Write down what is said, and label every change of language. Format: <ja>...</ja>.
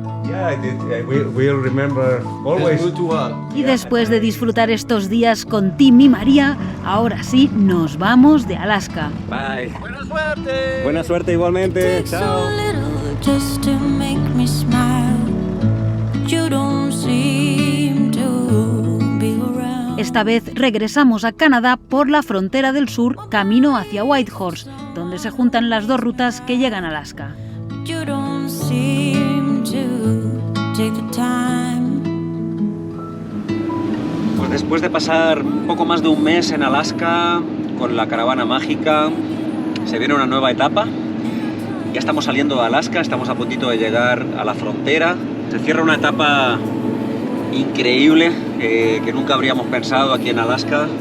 <en>Yeah, we'll remember always.</en> <es>Y después de disfrutar estos días con Tim y María, ahora sí nos vamos de Alaska.</es> <en>Bye.</en> <es>Buena suerte igualmente.</es> <en>So</en> <es>Chao.</es> <en>little just to make me smile. You don't seem to be around.</en> <es>Esta vez regresamos a Canadá por la frontera del sur, camino hacia Whitehorse, donde se juntan las dos rutas que llegan a Alaska.</es> <en>You don't seem to take the time.</en> <es>Pues después de pasar poco más de un mes en Alaska con la caravana mágica, se viene una nueva etapa. Ya estamos saliendo de Alaska, estamos a puntito de llegar a la frontera. Se cierra una etapa increíble que nunca habríamos pensado aquí en Alaska.</es>